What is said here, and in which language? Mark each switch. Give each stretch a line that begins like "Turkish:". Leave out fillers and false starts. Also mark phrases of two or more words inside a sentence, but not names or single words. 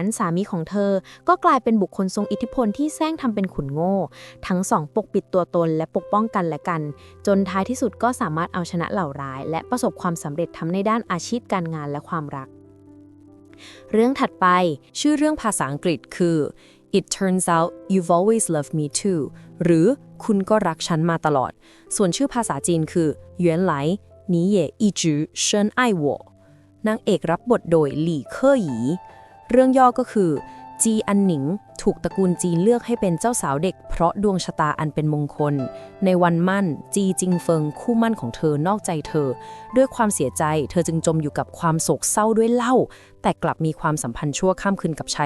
Thai: สามีของเธอก็กลายเป็นบุคคลทรงอิทธิพลที่แซงทำเป็นขุนโง่ทั้งสองปกปิดตัวตนและปกป้องกันและกันจนท้ายที่สุด ก็สามารถเอาชนะเหล่าร้ายและประสบความสำเร็จทั้งในด้านอาชีพการงานและความรักเรื่องถัดไปชื่อเรื่อง ภาษาอังกฤษคือ
English: It turns out you've always loved me too
Thai: หรือคุณก็รักฉันมาตลอดส่วนชื่อภาษาจีนคือ
Chinese: 原来你也一直深爱我
Thai: นางเอกรับบทโดยหลี่เค่อหยีเรื่องย่อก็คือจีอันหนิงถูกตระกูลจีนเลือกให้เป็นเจ้าสาวเด็กเพราะดวงชะตาอันเป็นมงคลในวันมั่นจีจิงเฟิ งคู่มั่นของเธอนอกใจเธอด้วยความเสียใจเธอจึงจมอยู่กับความโศกเศร้าด้วยเหล้าแต่กลับมีความสัมพันธ์ชั่วข้ามคืนกับชาย